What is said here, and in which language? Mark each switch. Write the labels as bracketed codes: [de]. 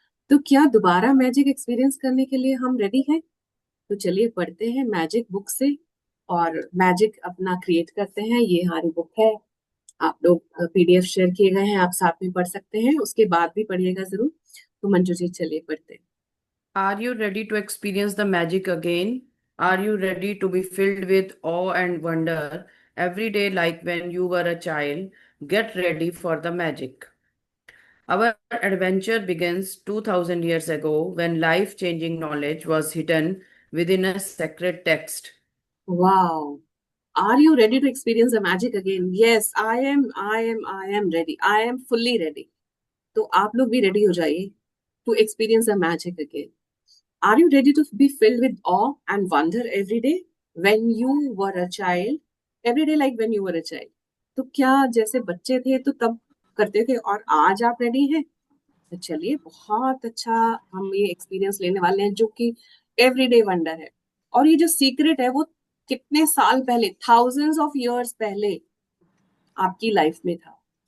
[hi] तो क्या दोबारा मैजिक एक्सपीरियंस करने के लिए हम रेडी हैं? तो चलिए पढ़ते हैं मैजिक बुक से और मैजिक अपना क्रिएट करते हैं। ये हमारी बुक है, आप लोग पीडीएफ शेयर किए गए हैं, आप साथ में पढ़ सकते हैं, उसके बाद भी पढ़िएगा जरूर। तो मंजू जी चलिए पढ़ते हैं। [en] Are you ready to experience the magic again? Are you ready to be filled with awe and wonder every day like when you were a child? Get ready for the magic. Our adventure begins 2000 years ago when life changing knowledge was hidden within a sacred text. Wow. Are you ready to experience the magic again? Yes, I am ready. I am fully ready. [hi] तो आप लोग भी ready हो जाइए [en] to experience the magic again. Are you ready to be filled with awe and wonder every day when you were a child? Every day like when you were a child. [hi] तो क्या जैसे बच्चे थे तो तब करते थे और आज आप रेडी हैं? तो चलिए बहुत अच्छा हम ये एक्सपीरियंस लेने वाले हैं जो कि एवरीडे वंडर है। और ये जो सीक्रेट है वो कितने साल पहले, [en] thousands of years [hi] पहले आपकी लाइफ में था।